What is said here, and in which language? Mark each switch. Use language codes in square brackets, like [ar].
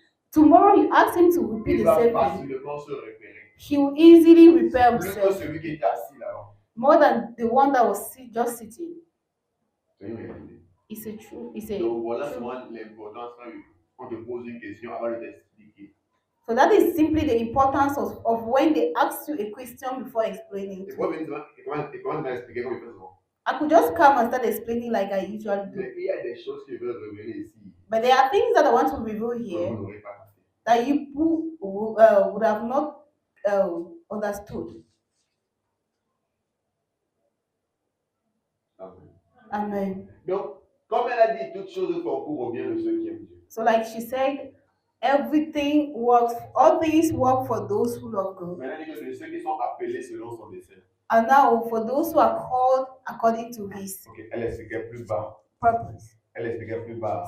[en] Tomorrow you ask him to repeat the same thing. He will easily repair himself more than the one that was just sitting. It's a true. It's a. [fr] Donc voilà souvent l'importance quand on te pose une question avant de t'expliquer. [en] So that is simply the importance of when they ask you a question before explaining. [fr] Et pourquoi venir devant et comment il expliquer comme il fait souvent. [en] I could just come and start explaining like I usually do. [fr] Mais il y a des choses que je veux révéler ici. [en] But there are things that I want to reveal [fr] Que [en] here [fr] vous n'aurez pas compris. [en] that you would have not understood. Amen. Amen. [fr] Donc, comme elle a dit, toutes choses concourent au bien de ceux qui aiment Dieu. [en] So, like she said, everything works, all things work for those who love God. [fr] Maintenant, elle dit que de ceux qui sont appelés selon son dessein. [en] And now, for those who are called according to His [fr] Ok, elle expliquait plus bas. [en] purpose. [fr] Elle expliquait plus bas.